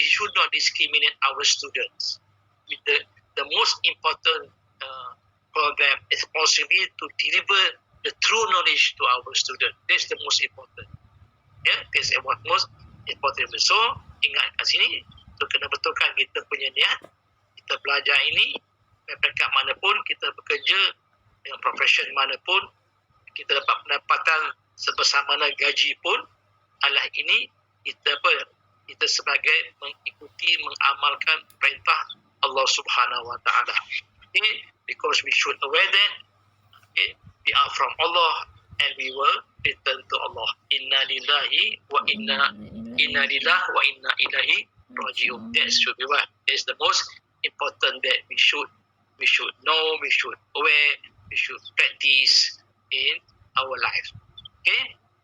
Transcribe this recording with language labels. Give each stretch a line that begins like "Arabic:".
English: We should not discriminate our students. With the most important program is possibly to deliver the true knowledge to our student. That's the most important. Yeah, that's what most important.
Malay: So ingat kat sini, tu kena betulkan kita punya niat. Kita belajar ini peringkat manapun, kita bekerja dengan profesion manapun, kita dapat pendapatan sebesar mana gaji pun, adalah ini kita sebagai mengikuti, mengamalkan perintah Allah Subhanahu wa ta'ala.
English: Okay? Because we should aware that, okay, we are from Allah and we will return to Allah.
Arabic: Inna lillahi wa inna ilaihi raji'un. That should be what.
English: That's the most important that we should know, we should aware, we should practice in our life. Okay?